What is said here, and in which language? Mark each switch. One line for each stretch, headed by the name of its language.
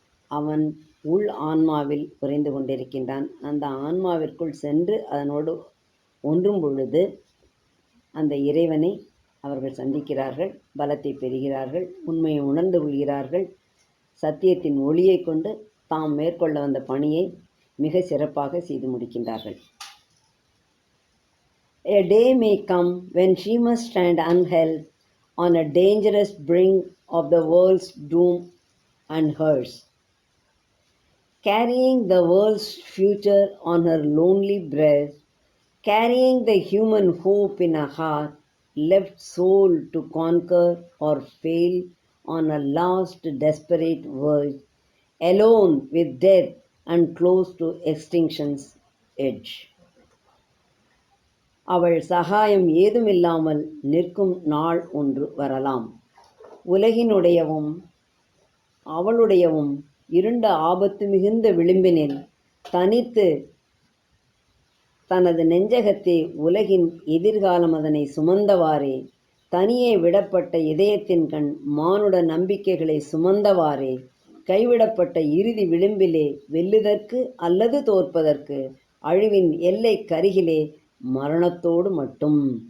Tamil: அவன் உள் ஆன்மாவில் உறைந்து கொண்டிருக்கின்றான். அந்த ஆன்மாவிற்குள் சென்று அதனோடு ஒன்றும் பொழுது அந்த இறைவனை அவர்கள் சந்திக்கிறார்கள், பலத்தை பெறுகிறார்கள், உண்மையை உணர்ந்து கொள்கிறார்கள். சத்தியத்தின் ஒளியை கொண்டு தாம் மேற்கொள்ள வந்த பணியை மிக சிறப்பாக செய்து முடிக்கின்றார்கள்.
English: A day may come when she must stand unheld on a dangerous brink of the world's doom and hers, carrying the world's future on her lonely breast, carrying the human hope in her heart, left soul to conquer or fail on a last desperate verge, alone with death and close to extinction's edge.
Tamil: அவள் சகாயம் ஏதுமில்லாமல் நிற்கும் நாள் ஒன்று வரலாம். உலகினுடையவும் அவளுடையவும் இருண்ட ஆபத்து மிகுந்த விளிம்பினில் தனித்து தனது நெஞ்சகத்தை உலகின் எதிர்காலம் அதனை சுமந்தவாறே, தனியே விடப்பட்ட இதயத்தின் கண் மானுட நம்பிக்கைகளை சுமந்தவாறே, கைவிடப்பட்ட இறுதி விளிம்பிலே வெல்லுதற்கு அல்லது தோற்பதற்கு அழிவின் எல்லை கருகிலே மரணத்தோடு மட்டும்.